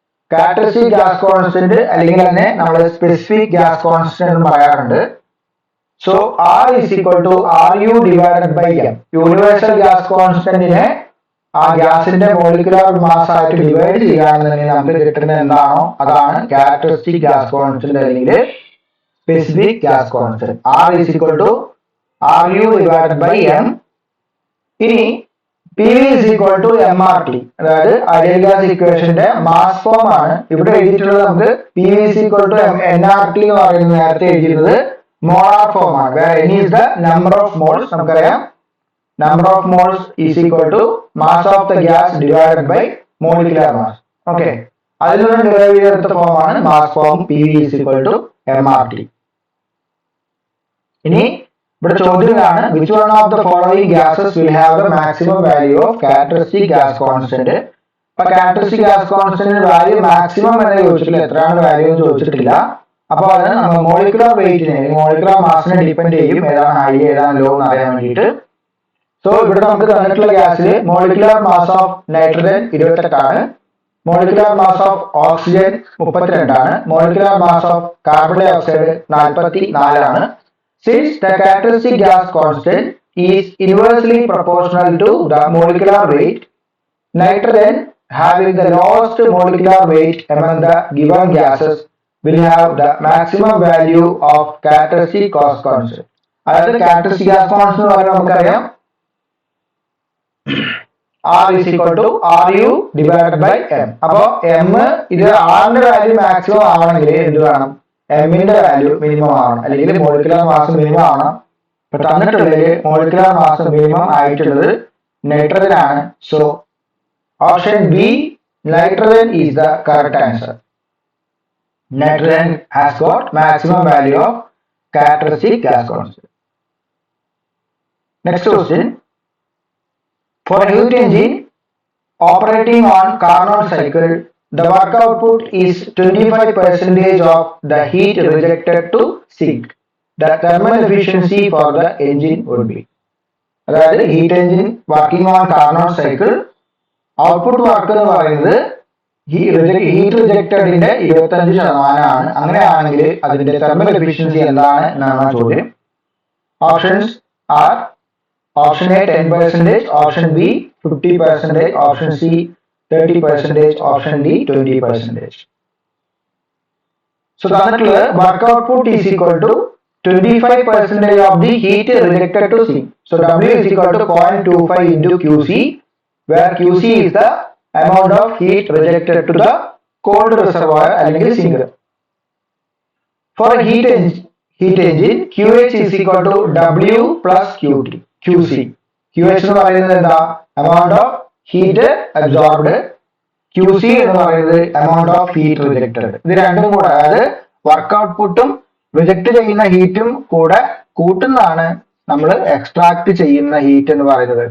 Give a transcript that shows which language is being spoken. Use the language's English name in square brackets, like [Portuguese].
[Malayalam] Characteristic gas constant അല്ലെങ്കിൽ തന്നെ നമ്മൾ specific gas constant എന്ന് പറയാറുണ്ട്. [English] So R is equal to RU divided by M. [Malayalam] Universal gas constant നെ ആ ഗ്യാസിന്റെ മോളിക്കുലർ മാസ് ആയിട്ട് ഡിവൈഡ് ചെയ്യുകയാണെന്നുണ്ടെങ്കിൽ നമുക്ക് കിട്ടുന്നത് എന്താണോ അതാണ് ക്യാരക്ടറിസ്റ്റിക് ഗ്യാസ് കോൺസ്റ്റന്റ് അല്ലെങ്കിൽ specific gas constant. [English] R is equal to RU divided by M. [Malayalam] ഇനി [English] PV is equal to MRT, [Malayalam] അതായത് ഐഡിയൽ ഗ്യാസ് ഇക്വേഷന്റെ മാസ് ഫോം ആണ് ഇവിടെ എഴുതിയിട്ടുള്ളത്. നമുക്ക് [English] PV is equal to nRT [Malayalam] എന്ന് പറയുന്നത് നേരത്തെ എഴുതിയിരുന്നത് മോളാർ ഫോം ആണ്. [English] വേറെ N is the number of moles. [Malayalam] നമുക്കറിയാം [English] number of moles is equal to mass of the gas divided by molecular mass. [Malayalam] Okay, അതിൽ നിന്ന് ഡിറൈവ് ചെയ്തെടുത്ത ഫോമാണ് mass form [English] PV is equal to MRT. [Malayalam] ഇനി ഇവിടെ ചോദ്യമാണ് [English] which one of the following gases will have the maximum value of characteristic gas constant. [Malayalam] അപ്പൊ characteristic gas constant value maximum എന്ന് ചോദിച്ചിട്ടില്ല, എത്രയാണ് വാല്യൂ എന്ന് ചോദിച്ചിട്ടില്ല. അപ്പൊ അത് നമ്മൾ മോളിക്കുലർ വെയിറ്റിനെ മോളിക്കുലർ മാസിനെ ഡിപ്പെൻഡ് ചെയ്യും, ഏതാണ് ഹൈ ഏതാണ് ലോ എന്ന് അറിയാൻ വേണ്ടിയിട്ട്. സോ ഇവിടെ നമുക്ക് തന്നിട്ടുള്ള ഗ്യാസിൽ മോളിക്കുലർ മാസ് ഓഫ് നൈട്രജൻ 28 ആണ്, മോളിക്കുലർ മാസ് ഓഫ് ഓക്സിജൻ 32 ആണ്, molecular mass of carbon dye oxide 44 ആണ്. [English] Since the characteristic gas constant is inversely proportional to the molecular weight, nitrogen having the lowest molecular weight among the given gases will have the maximum value of characteristic gas constant. [Malayalam] അതായത് characteristic gas constant എന്ന് പറയുന്നത് നമുക്കറിയാം [English] R is equal to RU divided by M. [Malayalam] അപ്പോ M ഇത് R ന്റെ value maximum ആവണമെങ്കിൽ എന്ത് വേണം, M ന്റെ വാല്യൂ മിനിമം ആവണം, അല്ലെങ്കിൽ മോളിക്കുലർ മാസ് മിനിമം ആവണം. ഇപ്പൊ തന്നിട്ടുള്ളതിൽ മോളിക്കുലർ മാസ് മിനിമം ആയിട്ടുള്ളത് നൈട്രജൻ ആണ്. [English] So option B nitrogen is the correct answer. Nitrogen has got maximum value of characteristic gas constant. Next question. For a heat engine operating on Carnot cycle, the work output is 25% of the heat rejected to sink. The thermal efficiency for the engine would be. [Malayalam] അതായത് heat engine working on Carnot cycle output work എന്ന് പറയുന്നത് heat റിജക്റ്റഡിന്റെ 25% അങ്ങനെയാണെങ്കിൽ അതിന്റെ thermal efficiency എന്താണ് എന്നാണ് ചോദ്യം. [English] Options are option A 10%, option B 50%, option C 30%, option D 20%. So തന്നിട്ടുള്ളത് work output is equal to 25% of the heat rejected to sink. So W is equal to 0.25 into QC, where QC is the amount of heat rejected to the cold reservoir അല്ലെങ്കിൽ sink. For a heat engine, QH is equal to W plus QC. [Malayalam] QH എന്ന് പറയുന്നത് എന്താ, [English] amount of heat absorbed. [Malayalam] QC എന്ന് പറയുന്നത് [English] amount of heat rejected. [Malayalam] ഇത് രണ്ടും കൂടെ അതായത് വർക്ക് ഔട്ട്പുട്ടും റിജക്ട് ചെയ്യുന്ന ഹീറ്റും കൂടെ കൂട്ടുന്നതാണ് നമ്മൾ എക്സ്ട്രാക്ട് ചെയ്യുന്ന ഹീറ്റ് എന്ന് പറയുന്നത്.